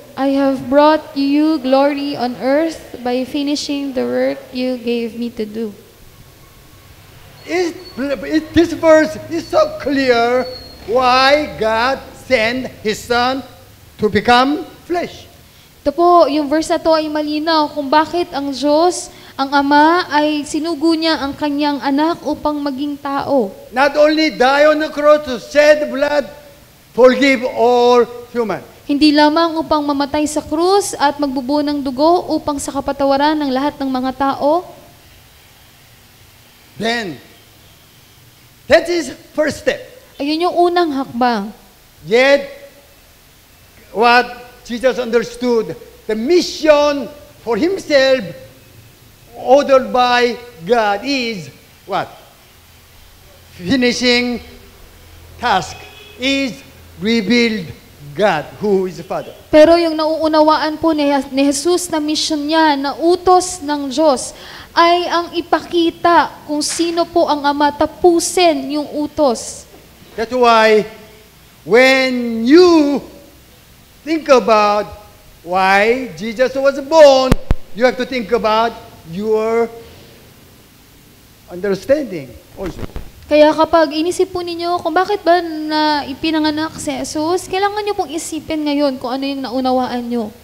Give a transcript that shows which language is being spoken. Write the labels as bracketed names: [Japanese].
[English] I have brought you glory on earth by finishing the work you gave me to do. This verse is so clear why God sent His Son to become flesh. [Filipino] Ito po, yung verse na to ay malinaw kung bakit ang Diyos, ang Ama, ay sinugo niya ang kanyang anak upang maging tao. [English] Not only die on the cross to shed blood, forgive all human. [Filipino] Hindi lamang upang mamatay sa krus at magbubuo ng dugo upang sa kapatawaran ng lahat ng mga tao. [English] Then, that is first step. [Filipino] Ayun yung unang hakbang. [English] Yet, what Jesus understood, the mission for Himself ordered by God is what? Finishing task is revealed God, who is the Father. [Filipino] Pero yung nauunawaan po ni Jesus na mission niya, na utos ng Diyos, ay ang ipakita kung sino po ang Ama, tapusin yung utos. [English] That's why when you think about why Jesus was born, you have to think about your understanding also. [Filipino] Kaya kapag inisip po ninyo kung bakit ba na ipinanganak si Jesus, kailangan nyo pong isipin ngayon kung ano yung naunawaan nyo.